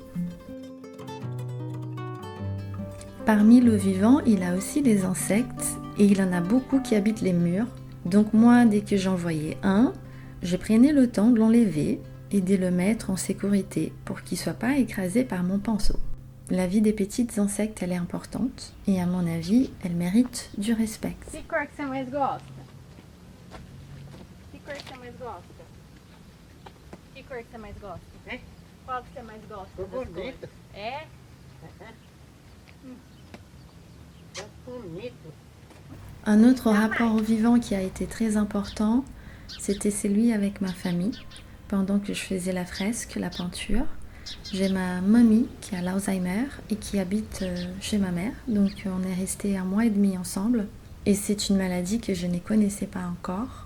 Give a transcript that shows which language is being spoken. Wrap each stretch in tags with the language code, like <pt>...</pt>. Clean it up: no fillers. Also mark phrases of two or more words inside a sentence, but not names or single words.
<fr>Parmi le vivant, il a aussi des insectes et il en a beaucoup qui habitent les murs. Donc moi, dès que j'en voyais un, je prenais le temps de l'enlever et de le mettre en sécurité pour qu'il ne soit pas écrasé par mon pinceau. La vie des petits insectes, elle est importante et à mon avis, elle mérite du respect.</fr> <pt>Que cor que você mais gosta? Que cor que você mais gosta? Que cor que você mais gosta? Hein? Qual que você mais gosta Ficou das cores? bonito. É? Tá bonito.</pt> <fr>Un autre rapport au vivant qui a été très important, c'était celui avec ma famille. Pendant que je faisais la fresque, la peinture, j'ai ma mamie qui a l'Alzheimer et qui habite chez ma mère. Donc on est resté 1 mois et demi ensemble. Et c'est une maladie que je ne connaissais pas encore.</fr>